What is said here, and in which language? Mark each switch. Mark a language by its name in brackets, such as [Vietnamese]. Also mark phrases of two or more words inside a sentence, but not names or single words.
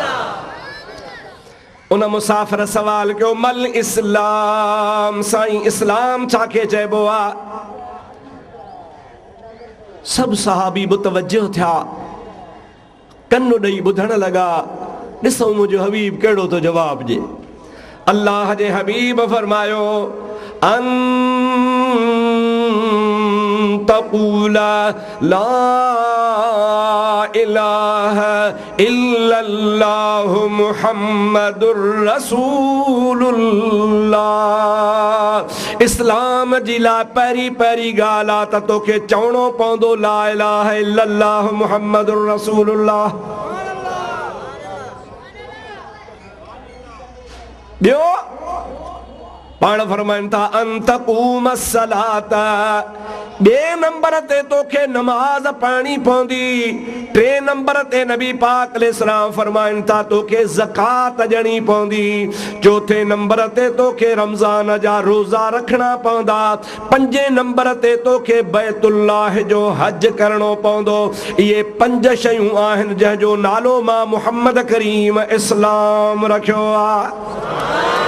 [Sindhi] उन मुसाफ़िर सवाल कयो [Arabic] ما الإسلام [Sindhi] साईं इस्लाम छाखे चइबो आहे सब सहाबी मुतवज्जो थिया कन्नु ॾेई ॿुधण लॻा ॾिसो मुंहिंजो हबीब कहिड़ो थो जवाब ॾे अल्लाह जे हबीब फरमायो अन [Arabic] تقول لا إله إلا الله محمد رسول الله [Sindhi] इस्लाम जी ला पहिरीं पहिरीं ॻाल्हि आहे त तोखे चवणो पवंदो [Arabic] لا إله إلا الله محمد رسول الله [Sindhi] ॿियो पाण फरमाइनि था [Arabic] أن تقيم الصلاة [Sindhi] ॿिए नंबर ते तोखे नमाज़ पढ़णी पवंदी टे नंबर ते नबी पाक अलैहिस्सलाम फरमाइनि था तोखे ज़कात ॾियणी पवंदी चौथे नंबर ते तोखे रमज़ान जा रोज़ा रखणा पवंदा पंजे नंबर ते तोखे बैतुल्लाह जो हज करणो पवंदो इहे पंज शयूं आहिनि जंहिंजो नालो मां मुहम्मद करीम इस्लाम रखियो आहे